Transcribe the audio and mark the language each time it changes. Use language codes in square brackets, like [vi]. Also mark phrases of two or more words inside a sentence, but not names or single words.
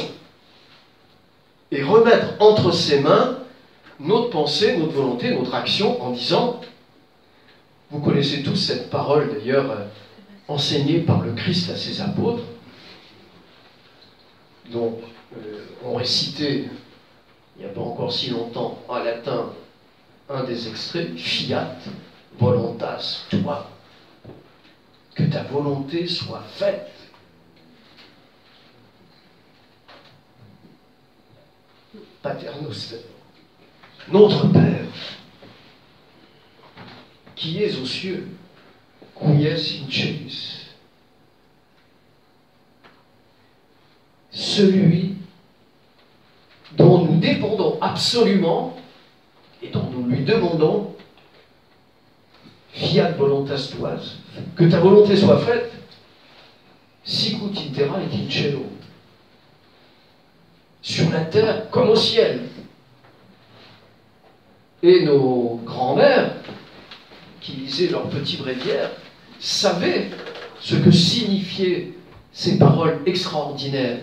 [fr] Et remettre entre ses mains notre pensée, notre volonté, notre action, en disant, vous connaissez tous cette parole d'ailleurs enseignée par le Christ à ses apôtres, dont on récitait, il n'y a pas encore si longtemps, en latin, un des extraits, [la] fiat voluntas tua, [fr] que ta volonté soit faite. [la] Pater noster, [fr] notre Père, qui es aux cieux, [la] qui es in celis, [fr] celui dont nous dépendons absolument et dont nous lui demandons [la] fiat voluntas tua, [fr] que ta volonté soit faite, [la] sicut in terra et in cielo, [fr] sur la terre comme au ciel. Et nos grands-mères, qui lisaient leurs petits bréviaires, savaient ce que signifiaient ces paroles extraordinaires.